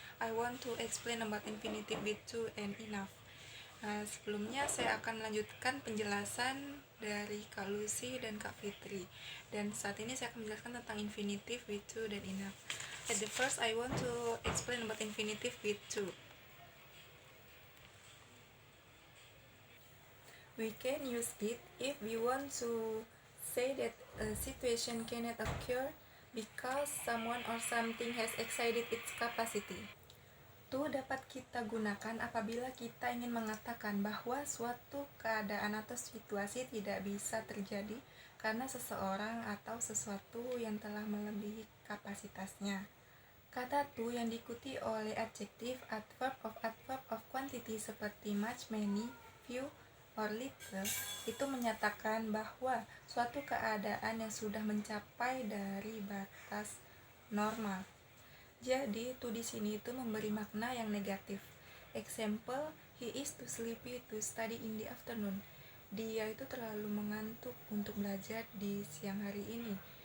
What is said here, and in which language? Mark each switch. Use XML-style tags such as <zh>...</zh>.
<en>I want to explain about infinitive with to and enough.</en> <id>Sebelumnya saya akan melanjutkan penjelasan dari Kak Lucy dan Kak Fitri. Dan saat ini saya akan menjelaskan tentang infinitive with to dan enough.</id> <en>At the first, I want to explain about infinitive with to. We can use it if we want to say that a situation cannot occur because someone or something has exceeded its capacity.</en> <id>Itu dapat kita gunakan apabila kita ingin mengatakan bahwa suatu keadaan atau situasi tidak bisa terjadi karena seseorang atau sesuatu yang telah melebihi kapasitasnya. Kata to yang diikuti oleh adjektif, adverb of quantity seperti much, many, few, or little itu menyatakan bahwa suatu keadaan yang sudah mencapai dari batas normal. Jadi to di sini itu memberi makna yang negatif.</id> <en>Example, he is too sleepy to study in the afternoon.</en> <id>Dia itu terlalu mengantuk untuk belajar di siang hari ini.</id>